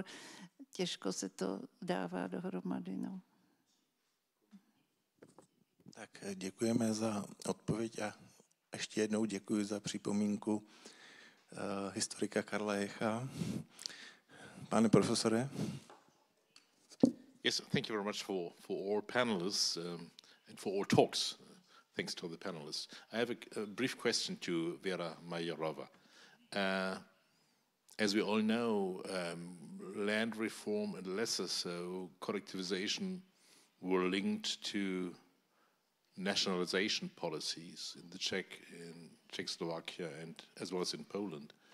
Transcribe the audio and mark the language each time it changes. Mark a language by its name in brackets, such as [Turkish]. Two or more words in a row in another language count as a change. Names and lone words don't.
[Czech] Těžko se to dává dohromady. No. Tak děkujeme za odpověď a ještě jednou děkuji za připomínku historika Karla Jecha. Pane profesore. [English] Yes, thank you very much for all panelists and for all talks. Thanks to the panelists. I have a brief question to Vera Majerova. As we all know, land reform and lesser so, collectivization were linked to nationalization policies in the Czechoslovakia and as well as in Poland.